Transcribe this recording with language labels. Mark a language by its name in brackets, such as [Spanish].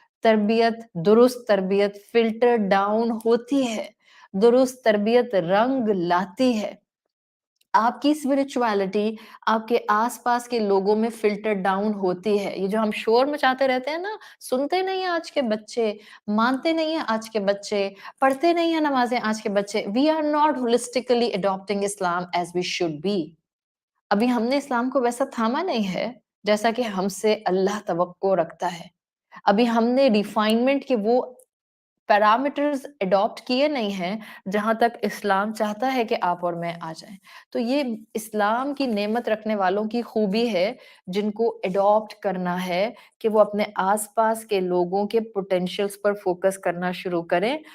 [Urdu] تربیت، درست تربیت فلٹر ڈاؤن ہوتی ہے، درست تربیت رنگ لاتی ہے. آپ کی اسپرچویلٹی آپ کے آس پاس کے لوگوں میں فلٹر ڈاؤن ہوتی ہے. یہ جو ہم شور مچاتے رہتے ہیں نا، سنتے نہیں ہیں آج کے بچے، مانتے نہیں ہیں آج کے بچے، پڑھتے نہیں ہیں نمازیں آج کے بچے. [English] We are not holistically adapting Islam as we should be. [Urdu] ابھی ہم نے اسلام کو ویسا تھاما نہیں ہے جیسا کہ ہم سے اللہ توقع رکھتا ہے. ابھی ہم نے ریفائنمنٹ کے وہ پیرامیٹرز اڈاپٹ کیے نہیں ہیں جہاں تک اسلام چاہتا ہے کہ آپ اور میں آ جائیں. تو یہ اسلام کی نعمت رکھنے والوں کی خوبی ہے جن کو اڈاپٹ کرنا ہے کہ وہ اپنے آس پاس کے لوگوں کے پوٹینشیلز پر فوکس کرنا شروع کریں.